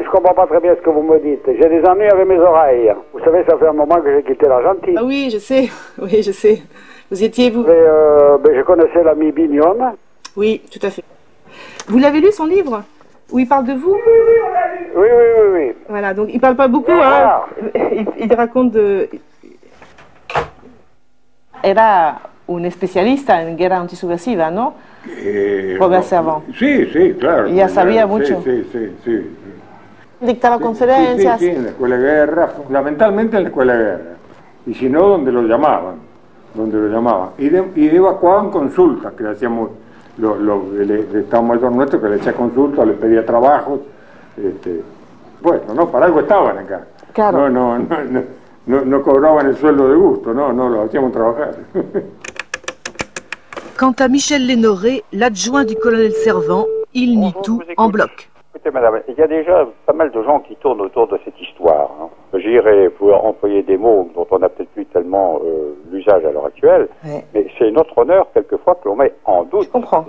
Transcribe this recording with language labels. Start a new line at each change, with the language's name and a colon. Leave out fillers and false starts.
French: Je ne comprends pas très bien ce que vous me dites. J'ai des ennuis avec mes oreilles. Vous savez, ça fait un moment que j'ai quitté l'Argentine. Ah oui, je sais. Oui, je sais. Vous étiez, vous? Je connaissais l'ami Bignone. Oui, tout à fait. Vous l'avez lu, son livre, où il parle de vous? Oui. Voilà, donc il ne parle pas beaucoup, hein. Il raconte de...
Spanish: Era un especialista en guerra antisubversiva, ¿no? Robert Servan. Sí, claro. Ya sabía mucho. Sí. Dictaba conferencias. Sí, en la escuela de guerra, fundamentalmente en la escuela de guerra. Y si no, donde lo llamaban. Y evacuaban consultas que hacíamos el Estado Mayor nuestro que le hacía consulta, le pedía trabajos, bueno, no, para algo estaban acá. Claro. No cobraban el sueldo de gusto, no los hacíamos trabajar.
French: Quant à Michel Lénoré, l'adjoint du colonel Servant, il nie tout en bloc. Écoutez, madame, il y a déjà pas mal de gens qui tournent autour de cette histoire. Je dirais, pour employer des mots dont on n'a peut-être plus tellement l'usage à l'heure actuelle, mais c'est notre honneur, quelquefois, que l'on met en doute. Je comprends.